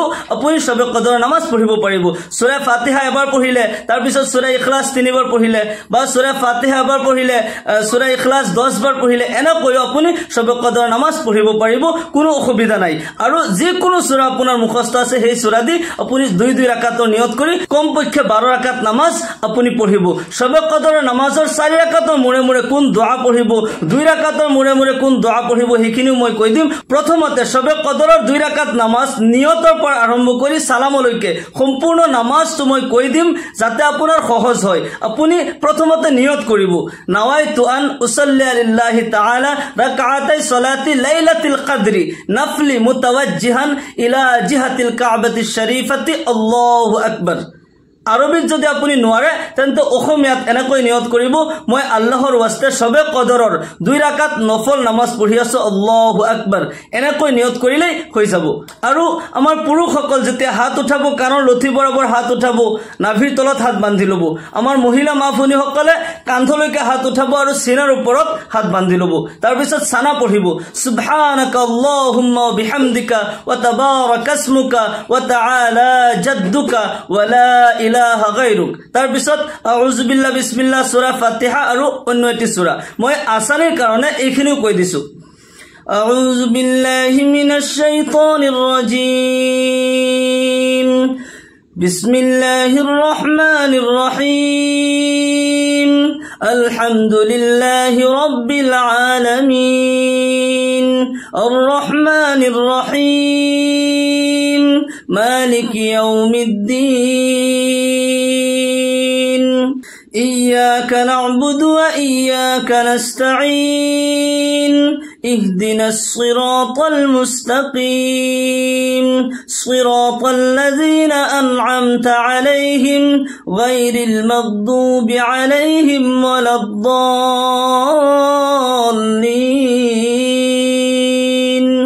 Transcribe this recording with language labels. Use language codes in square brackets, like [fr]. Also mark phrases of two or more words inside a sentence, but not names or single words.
[as] আপুনি সবে কদৰৰ নামাজ পঢ়িব পাৰিব সূৰা ফাতিহা এবাৰ পঢ়িলে তাৰ পিছত সূৰা ইখলাস 3 বাৰ পঢ়িলে বা সূৰা ফাতিহা এবাৰ পঢ়িলে সূৰা ইখলাস 10 বাৰ পঢ়িলে এনে কয়ো আপুনি সবে কদৰৰ নামাজ পঢ়িব পাৰিব কোনো অসুবিধা নাই আৰু যিকোনো সূৰা আপোনাৰ মুখস্থ আছে সেই সূৰা দি আপুনি 2 রাকাতৰ নিয়ত কৰি কমপক্ষে 12 রাকাত নামাজ আপুনি পঢ়িব সবে কদৰৰ নামাজৰ 4 রাকাতৰ মূৰে মূৰে কোন দোয়া পঢ়িব 2 রাকাতৰ মূৰে মূৰে কোন দোয়া পঢ়িব হেকিনিও মই কৈ দিম প্ৰথমতে সবে কদৰৰ 2 রাকাত নামাজ নিয়তৰ পৰা আৰম্ভ কৰি সালামলৈকে সম্পূৰ্ণ নামাজটো মই কৈ দিম যাতে আপোনাৰ সহজ হয় আপুনি প্ৰথমতে নিয়ত কৰিব [ar] نويت أن أصلي لله تعالى ركعتي صلاة ليلة القدر نفلا متوجها إلى جهة الكعبة الشريفة الله أكبر [as] আরবিত যদি আপুনি নোৱাৰে তেন্তে অসমীয়াত এনেকৈ নিয়ত কৰিব মই আল্লাহৰ ওয়াস্তে সবে কদৰৰ 2 রাকাত নফল নামাজ পঢ়ি আছো [ar] الله أكبر [as] এনেকৈ নিয়ত কৰিলে হৈ যাব আৰু আমাৰ পুৰুষসকল যেতিয়া হাত উঠাব কাণৰ লথি বৰাবৰ হাত উঠাব নাভিৰ তলত হাত বান্ধি লব আমাৰ মহিলা মাফুনিসকলে কান্ধলৈকে হাত উঠাব আৰু সিনাৰ ওপৰত হাত বান্ধি লব তাৰ পিছত সানা পঢ়িব [ar] سبحانك اللهم وبحمدك وتبارك اسمك وتعالى جدك ولا إله غيرك [as] তাৰ পিছত [ar] أعوذ بالله بسم الله [as] সূরা ফাতিহা আৰু অন্য এটি সূৰা মই আসানিৰ কাৰণে এইখিনিও কৈ দিছো [ar] أعوذ بالله من الشيطان الرجيم بسم الله الرحمن الرحيم الحمد لله رب العالمين الرحمن الرحيم مالك يوم الدين إياك نعبد وإياك نستعين اهدنا الصراط المستقيم صراط الذين أنعمت عليهم غير المغضوب عليهم ولا الضالين